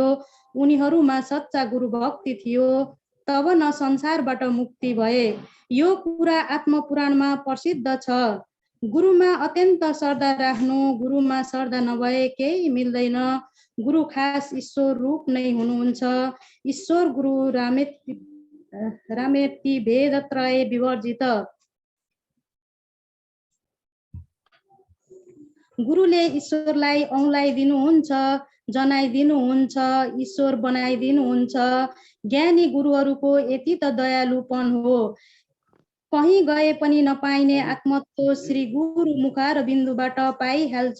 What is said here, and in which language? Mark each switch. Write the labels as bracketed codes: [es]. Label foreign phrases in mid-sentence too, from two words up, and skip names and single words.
[ne] उनीहरूमा सच्चा गुरु भक्ति थियो। तब न संसारबाट मुक्ति भए। यो कुरा आत्मपुराणमा प्रसिद्ध छ। गुरुमा अत्यन्त श्रद्धा राख्नु। गुरुमा श्रद्धा नभए केही मिल्दैन। गुरु खास ईश्वर रूप नै हुनुहुन्छ। [sa] ईश्वर गुरु रामेति भेदत्रय विवर्जित। [ne] गुरुले ईश्वरलाई औँलाइदिनुहुन्छ, जनाइदिनुहुन्छ, ईश्वर बनाइदिनुहुन्छ। ज्ञानी गुरुहरूको यति त दयालुपन हो। कहीँ गए पनि नपाइने आत्मत्व श्री गुरु मुखार बिन्दुबाट पाइहाल्छ।